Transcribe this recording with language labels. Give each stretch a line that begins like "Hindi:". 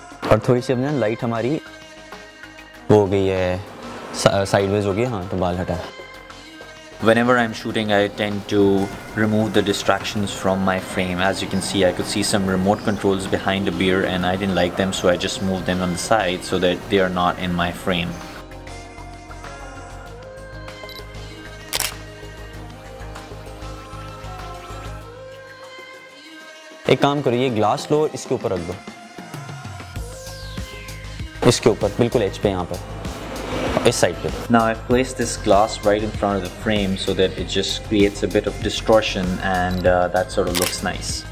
Hindi: और थोड़ी सी अब ना लाइट हमारी वो हो गई है, साइडवेज हो गई, हाँ तो बाल हटा।
English: Whenever I'm shooting, I tend to remove the distractions from my frame. As you can see, I could see some remote controls behind the beer and I didn't like them, so I just moved them on the side so that they are not in my frame.
Hindi: एक काम करो, ये glass लो, इसके ऊपर रख दो, इसके ऊपर बिल्कुल एज पे, यहाँ पर इस साइड पे।
English: Now I've placed this glass right in front of the frame so that it just creates a bit of distortion, and that sort of looks nice.